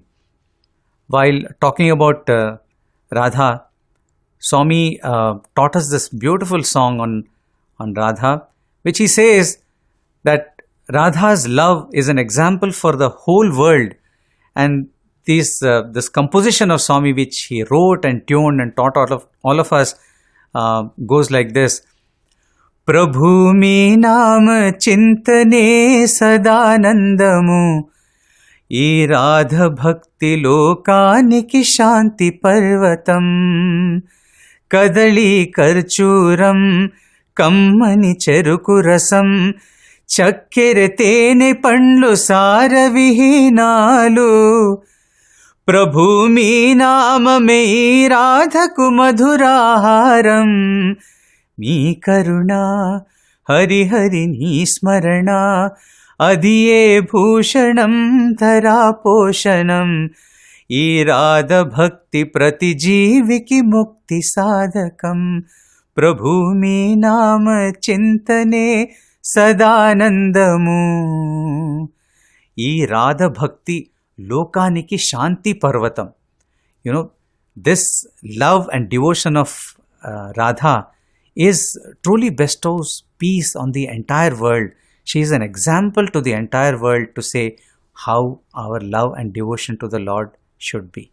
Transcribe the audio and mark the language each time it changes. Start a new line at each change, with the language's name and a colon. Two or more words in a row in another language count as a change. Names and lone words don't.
English: While talking about Radha, Swami taught us this beautiful song on Radha, which he says that Radha's love is an example for the whole world. And this composition of Swami, which he wrote and tuned and taught all of us, goes like this.
Telugu: ప్రభు మీ నామ చింతనే సదానందము ఈ రాధ భక్తి లోకానికి శాంతి పర్వతం కదలి కర్చూరం కమ్మని చెరుకు రసం చక్కెర తేనె పండ్లు సార విహీనాలు ప్రభు మీ నామమే ఈ రాధకు మధురాహారం మీ కరుణ హరి హరి నీ స్మరణ అదియే భూషణం ధరాపోషణం ఈ రాధ భక్తి ప్రతి జీవికి ముక్తి సాధకం ప్రభు మీ నామ చింతనే సదానందము ఈ రాధ భక్తి లోకానికి శాంతి పర్వతం.
English: This love and devotion of Radha is truly bestows peace on the entire world. She is an example to the entire world to say how our love and devotion to the Lord should be.